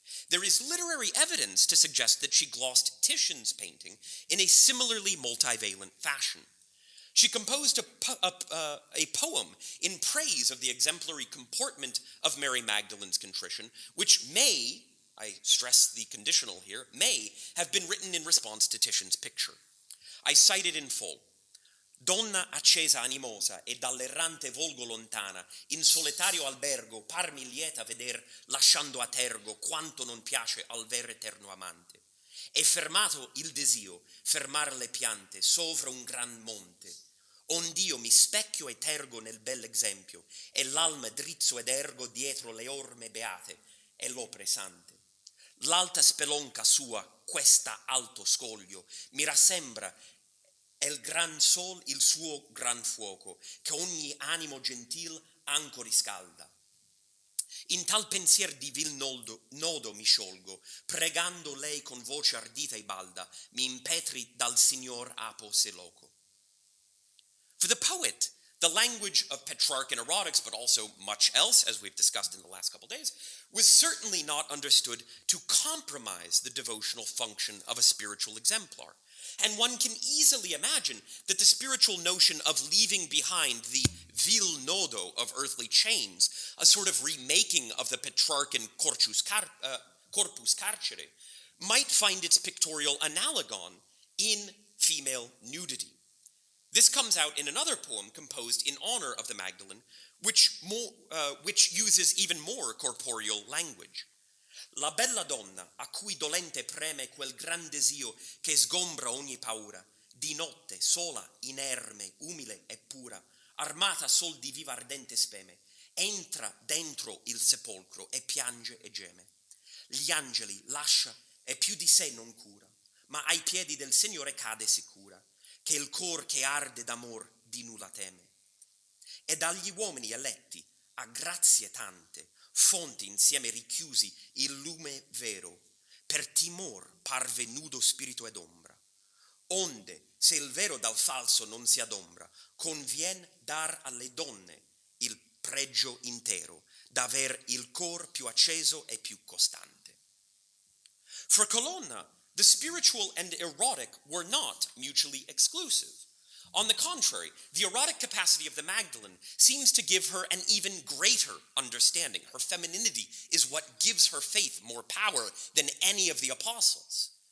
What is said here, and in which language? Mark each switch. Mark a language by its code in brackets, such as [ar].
[en] There is literary evidence to suggest that she glossed Titian's painting in a similarly multivalent fashion. She composed a poem in praise of the exemplary comportment of Mary Magdalene's contrition, which may, I stress the conditional here, may have been written in response to Titian's picture. I cite it in full. [it] Donna accesa animosa e dall'errante volgo lontana, in solitario albergo parmi lieta veder, lasciando a tergo quanto non piace al ver eterno amante. E fermato il desio, fermar le piante sovra un gran monte. Ond'io mi specchio e tergo nel bell'esempio, e l'alma drizzo ed ergo dietro le orme beate, e l'opre sante. L'alta spelonca sua, questa alto scoglio, mi rassembra è il gran sol, il suo gran fuoco, che ogni animo gentil anco riscalda. In tal pensier di vil nodo mi sciolgo, pregando lei con voce ardita e balda, mi impetri dal Signor apo se loco. [en] For the poet, the language of Petrarchan erotics, but also much else, as we've discussed in the last couple days, was certainly not understood to compromise the devotional function of a spiritual exemplar. And one can easily imagine that the spiritual notion of leaving behind the vil nodo of earthly chains, a sort of remaking of the Petrarchan corpus carcere, might find its pictorial analogon in female nudity. This comes out in another poem composed in honor of the Magdalene, which uses even more corporeal language. [it] La bella donna, a cui dolente preme quel gran desio che sgombra ogni paura, di notte, sola, inerme, umile e pura, armata sol di viva ardente speme, entra dentro il sepolcro e piange e geme. Gli angeli lascia e più di sé non cura, ma ai piedi del Signore cade sicura, che il cor che arde d'amor di nulla teme. E dagli uomini eletti, a grazie tante, fonti insieme richiusi il lume vero, per timor parve nudo spirito ed ombra. Onde, se il vero dal falso non si adombra, convien dar alle donne il pregio intero, d'aver il cor più acceso e più costante. [en] For Colonna, the spiritual and erotic were not mutually exclusive. On the contrary, the erotic capacity of the Magdalene seems to give her an even greater understanding. Her femininity is what gives her faith more power than any of the apostles.